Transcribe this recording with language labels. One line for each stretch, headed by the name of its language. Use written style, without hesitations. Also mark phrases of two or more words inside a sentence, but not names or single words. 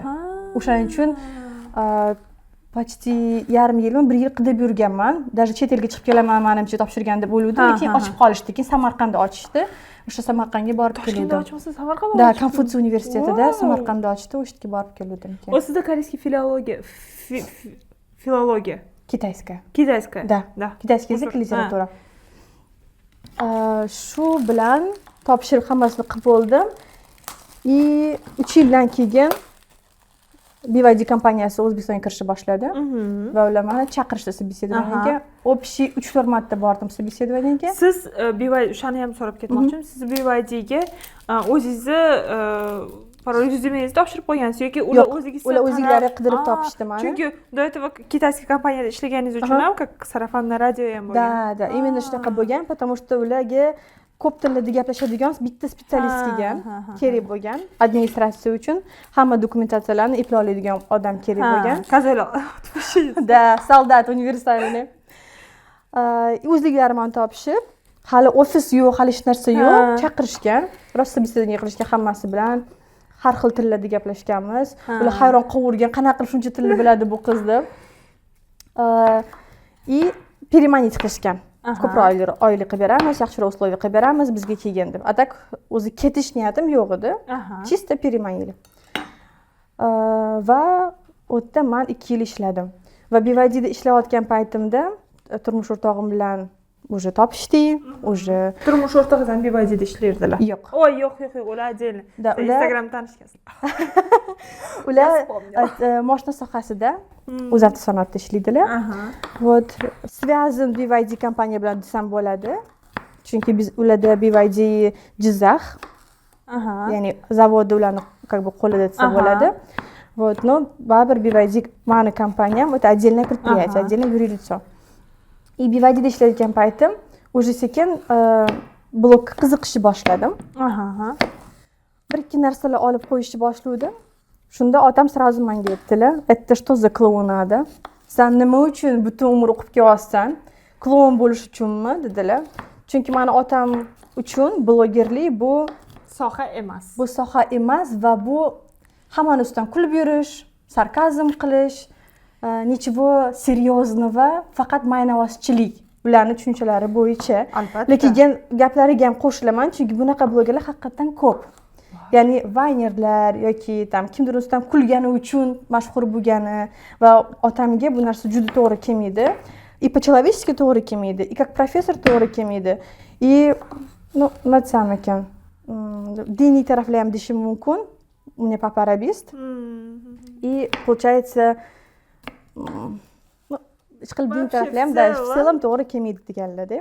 Uzbek: O'shaning uchun почти yarim yilmi 1 yil qidib yurganman. Даже chet elga chiqib kelaman, menimcha topshirgan deb o'yladim, lekin ochib qolishdi. Keyin Samarqandda ochishdi. O'sha Samarqandga borib keldim. Samarqandda? Da, Konfutsiy universitetida Samarqandda ochdi, o'sha yerga borib keldim. O'zida koreyskiy filologiya.
Russian: Китайская. Китайская. Да. Китайский язык и литература.
Uzbek: Shu bilan topshirib hammasini qilib bo'ldim. И 3 yildan keyin BYD kompaniyasi O'zbekistonga kirishni boshladi va ular meni chaqirishdi собеседованиеga. Общий 3-4 marta bordim собеседованиеga. Siz BYD shuni ham so'rab ketmoqchim. Siz BYDga o'zingizni rezyumengizni topshirib qo'ygansiz yoki ular o'zlari qidirib topishdi meni. Chunki
Russian: до этого китайский
Uzbek: kompaniyada ishlaganingiz uchun ham sarafonda radio ham bo'lgan. Da, именно shunaqa bo'lgan,
Russian: потому что
Uzbek: ularga ko'p tillarda gaplashadigan bitta spesialist kelgan, kerak bo'lgan. Administratsiya uchun hamma dokumentatsiyalarni eplay oladigan odam kerak bo'lgan. Kazelo. Da, soldat universalni. O'zliklari meni topishib, hali ofis yo'q, hali hech narsa yo'q, chaqirishgan. Rost собеседование qilishgan hammasi bilan. Har xil tillarda gaplashganmiz. Ular hayron qolgan, qanaqa qilib shuncha tilni biladi bu qiz deb.
Russian: И переманить qilishgan. Ko'proq oylik qilib beramiz, yaxshiroq условия qilib beramiz, bizga kelgan deb. Atak o'zi ketish niyatim yo'q edi. Чисто переманили.
Uzbek: Va o'tda men 2 yil ishladim. Va BYDda ishlayotgan paytimda turmush o'rtog'im bilan уже topishdik, уже turmush o'rtog'ingiz ham BYDda ishlardilar. Yo'q. Oy, yo'q, ular отдельно. Instagramda tanishgansiz. Ular moshina sohasida o'zavtosanoatda ishlaydilar.
Russian: Вот связан
Uzbek: BYD kompaniya bilan desam bo'ladi. Chunki biz ularda BYD Jizzax, ya'ni zavodi ularni
Russian: как бы
Uzbek: qo'lida desa bo'ladi. Вот, но baribir BYD mani kompaniyam,
Russian: это отдельное предприятие, отдельное юрлицо.
Uzbek: И BYDda ishlayotgan paytim уже sekin blokka qiziqishni boshladim. Bir-ikki narsalar olib qo'yishni boshladim. Shunda otam sразу menga aytdilar,
Russian: "Это что за клоунада?
Uzbek: Sen nima uchun butun umr o'qib kelyapsan? Kloun bo'lish uchunmi?" dedilar. Chunki meni otam uchun blogerlik bu soha emas. bu soha emas va bu hammani ustidan kulib yurish, sarkazm qilish,
Russian: nichего серьезного,
Uzbek: faqat maynavozchilik. Ularning tushunchalari bo'yicha. Albatta. Lekin gaplariga ham qo'shilaman, chunki bunaqa blogerlar haqiqatan ko'p. Ya'ni vaynerlar yoki kimdir ustidan kulgani uchun mashhur bo'lgani va otamga bu narsa juda to'g'ri kelmaydi.
Russian: И по-человечески
Uzbek: to'g'ri kelmaydi,
Russian: и как профессор
Uzbek: to'g'ri kelmaydi. И nima desam ekan, diniy taraflar ham deyishim mumkin.
Russian: У меня папа арабист. И получается,
Uzbek: ish qilib diniy taraflar ham
Russian: в целом
Uzbek: to'g'ri kelmaydi deganlar-da.